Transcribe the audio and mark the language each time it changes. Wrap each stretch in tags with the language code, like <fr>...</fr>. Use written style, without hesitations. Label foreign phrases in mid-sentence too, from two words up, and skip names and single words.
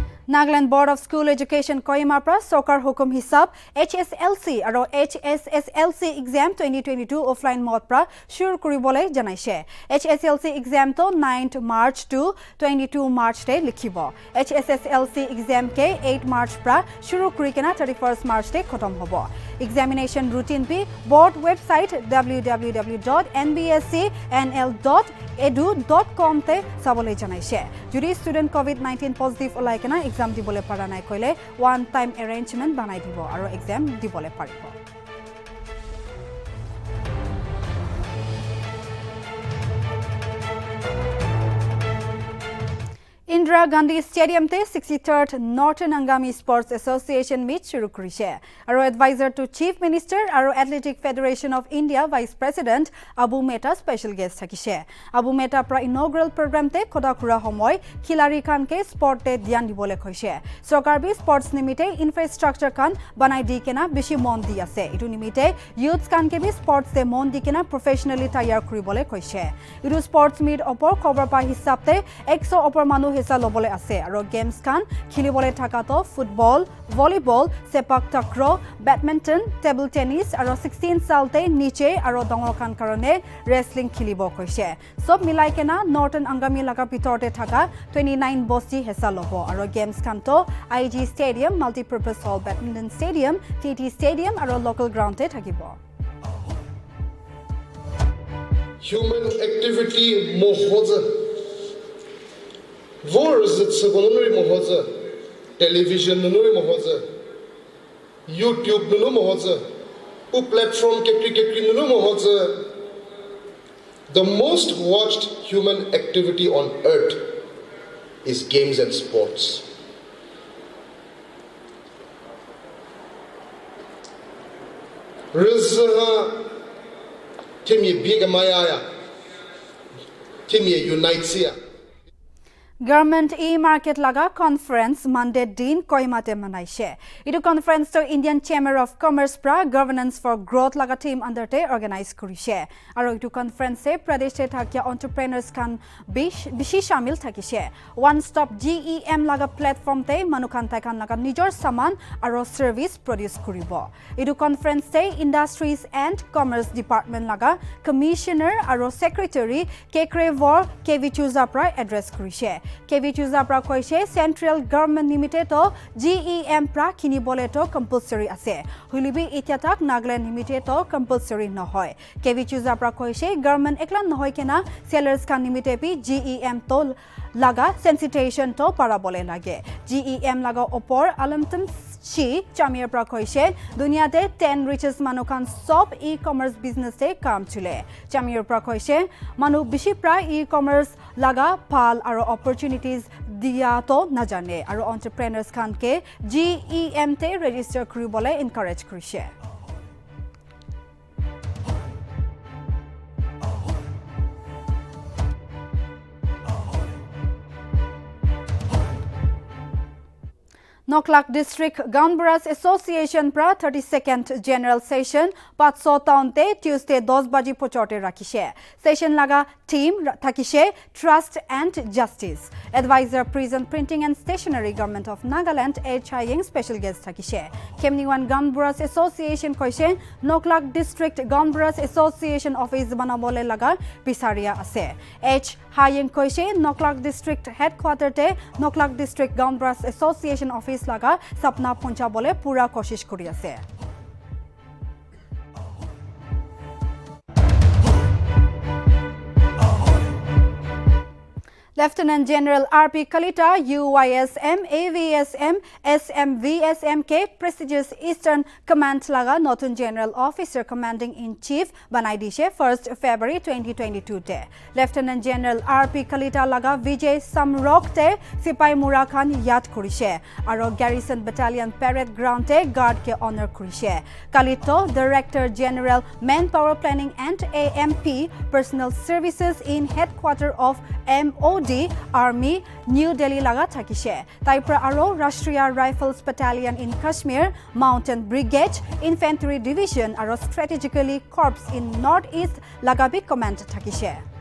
<nag>Nagaland Board of School Education Kohima pra Sokar Hukum Hisab HSLC aro HSSLC exam 2022</nag> <en>offline mode</en> <nag>pra shuru kuribole janaise. HSLC exam to 9th March to 22 March te likhibo. HSSLC exam ke 8 March pra shuru kurikena 31st March te khotom hobo. Examination routine bi board website www.nbscnl.edu.com te sabole janaise. Juri student COVID-19 positive olaikena exam dibole para nai koile</nag> <en>one time arrangement</en> <nag>banai dibo aro exam dibole paribo. Indira Gandhi Stadium te 63rd Northern Nagamese Sports Association meet shuru kurise. Aro advisor to Chief Minister aro Athletic Federation of India Vice President Abu Mehta special guest thakise. Abu Mehta pra</nag> <en>inaugural program</en> <nag>te khoda khura homoy khilari khan ke sport te dhyan dibole khoise. Sarkar bi sports nimite infrastructure khan banai di kena beshi mon di ase. Itu nimite youths khan ke bi sports te mon di kena professionally tayar kuribole khoise. Itu sports meet opor khobor pa hisab te 100 opor manu lobole ase aro games kan khilibole thakato football, volleyball, sepak takraw, badminton, table tennis aro 16 salte niche aro dongor kan karone wrestling khilibo koise. Sob milai kena Northern Angami laga pitorte thaka 29 bosti hesa lobo aro games kan to IG Stadium, Multi-Purpose Hall, Badminton Stadium, TT Stadium aro local ground te thakibo. Human activity mohoza Wars at Sagonori Mohoza, television Nunuri Mohoza, YouTube Nunu Mohoza, U platform Kekri Nunu Mohoza.</nag> <en>The most watched human activity on earth is games and sports. Rizha Timmy Bigamaya Timmy Unites.</en> <nag>Government e-market laga conference Monday din Kohima te manaise. Itu conference to Indian Chamber of Commerce pra</nag> <en>governance for growth</en> <nag>laga team under te organize kurise. Aro itu conference se Pradesh te thakya entrepreneurs kan bishi shamil thakise.</nag> <en>One stop</en> <nag>GEM laga platform te manukhan kan laga nijor saman aro service produce kuribo. Itu conference te Industries and Commerce Department laga commissioner aro secretary Kekrevor KV Chuza pra address kurise. KV Chuza pra koise central government limited to GEM pra kini bole to compulsory ase. Hulibi itiatak Nagaland limited to compulsory nohoy. KV Chuza pra koise government eklan nohoy kena sellers kan limited pi GEM to laga sensitization to para bole lage. GEM laga opor alamtum Chi Chamir pra koise dunia te 10 richest manukan sob</nag> <en>e-commerce business</en> <nag>te kam chule. Chamir pra koise manu bishi pra e-commerce laga pal aro opportunities dia to na jane aro entrepreneurs kan ke GEM te register kuribole encourage kurise. Noklak District Gaunburas Association pra 32nd General Session Patso Town te Tuesday 10 baji pochote rakise. Session laga team thakise Trust and Justice. Advisor Prison Printing and Stationery Government of Nagaland H. Haying special guest thakise. Kemniwan Gaunburas Association koise Noklak District Gaunburas Association Office banabole laga bisaria ase. H. Haying koise Noklak District Headquarter te Noklak District Gaunburas Association Office laga sapna poncha bole pura koshish kuri ase. Lieutenant General R.P. Kalita, UYSM, AVSM, SMVSMK, prestigious Eastern Command laga Notun General Officer Commanding in Chief Banaidishe 1st February 2022 te. Lieutenant General R.P. Kalita laga Vijay Samrok te Sipai Mura Khan yad kurishe. Aro Garrison Battalion Parade Ground te guard ke honor kurishe. Kalito, Director General Manpower Planning and AMP Personal Services in Headquarter of MOD Army New Delhi laga thakise. Taipra aro Rashtriya Rifles Battalion in Kashmir, Mountain Brigade, Infantry Division aro Strategically Corps in Northeast lagabi command thakise.</nag>